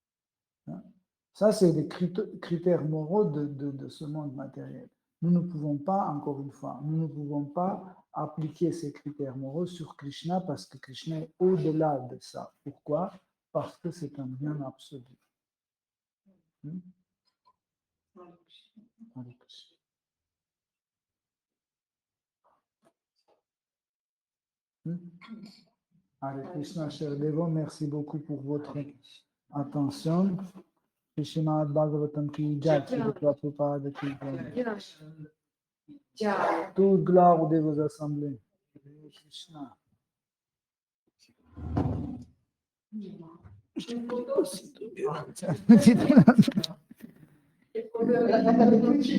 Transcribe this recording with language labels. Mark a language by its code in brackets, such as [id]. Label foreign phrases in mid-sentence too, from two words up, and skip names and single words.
[fr] Ça, c'est les critères moraux de ce monde matériel. nous ne pouvons pas, encore une fois, nous ne pouvons pas appliquer ces critères moraux sur Krishna parce que Krishna est au-delà de ça. Pourquoi? Parce que c'est un bien absolu. [sa] Hmm? Hare Krishna. Hare Krishna, [fr] cher Devo, merci beaucoup pour votre attention. [hi] Srimad Bhagavatam ki jai, Srila Prabhupada ki jai. [fr] Toute gloire aux Devos assemblés. [sa] Hare Krishna. [fr] Une photo